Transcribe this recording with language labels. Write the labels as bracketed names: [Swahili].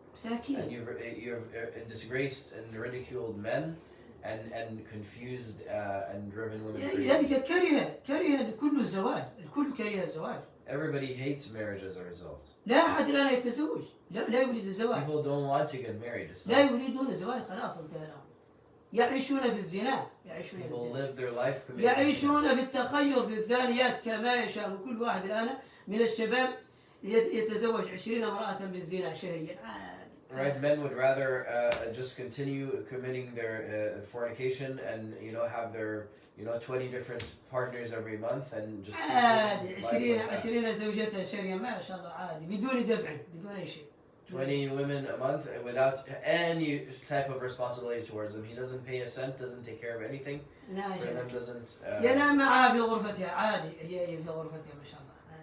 [English] And you've disgraced and ridiculed men and confused and driven women crazy. [Arabic] لذلك كره كل الزواج. الكل كره الزواج. [English] Everybody hates marriage as a result. [Arabic] لا أحد الآن يتزوج. لا يريد الزواج. [English] People don't want to get married. [Arabic] لا يريدون الزواج خلاص انتهى الأمر. يعيشون في الزنا. [English] People live their life committed. [Arabic] يعيشون في التخير في الزانيات كما يشاء. كل واحد الآن من الشباب يتزوج 20 امرأة بالزنا شهريا. [English] Right, men would rather just continue committing their fornication and have their 20 different partners every month and just [Arabic] عادي 20 زوجة شهريا ما شاء الله عادي بدون دفع بدون أي شيء. [English] 20 women a month without any type of responsibility towards them. He doesn't pay a cent, doesn't take care of anything. For them, doesn't. [Arabic] ينام معها في غرفتها عادي هي في غرفتها ما شاء الله.